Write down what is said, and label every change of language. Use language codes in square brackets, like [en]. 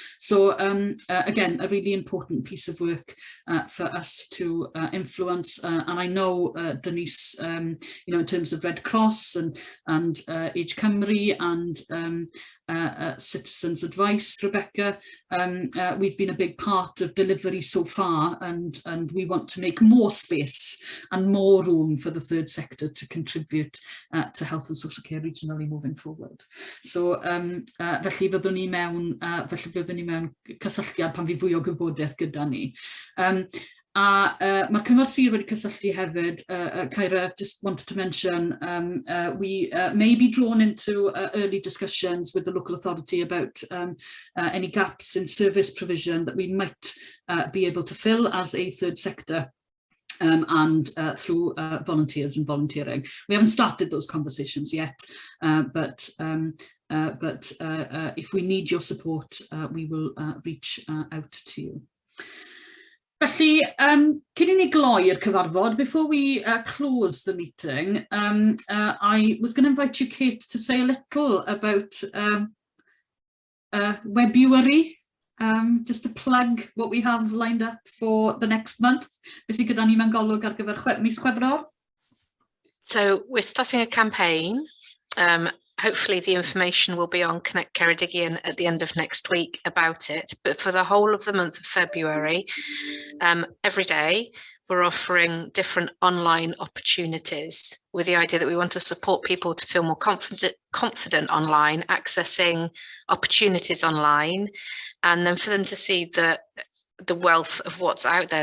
[en] So again, a really important piece of work for us to influence, and I know Denise, you know, in terms of Red Cross and Age Cymru and Citizens Advice, Rebecca, we've been a big part of delivery so far, and we want to make more space and more room for the third sector to contribute to health and social care regionally moving forward. [cy] So felly byddwn ni mewn cysylltiad pan fi fwy o gwybodaeth gyda ni. Mae'r Cyngor Sir wedi cysylltu hefyd, [en] Kyra, just wanted to mention, we may be drawn into early discussions with the local authority about any gaps in service provision that we might be able to fill as a third sector. And through volunteers and volunteering. We haven't started those conversations yet, but if we need your support, we will reach out to you. [cy] Felly, cyn I ni gloi'r cyfarfod, [en] before we close the meeting, I was going to invite you, Kate, to say a little about Webuary. Just to plug what we have lined up for the next month. [cy] Beth sydd gyda ni mewn golwg ar gyfer mis Chwefror? [en] So we're starting a campaign. Hopefully the information will be on Connect Ceredigion at the end of next week about it. But for the whole of the month of February, every day we're offering different online opportunities with the idea that we want to support people to feel more confident online, accessing opportunities online, and then for them to see the wealth of what's out there.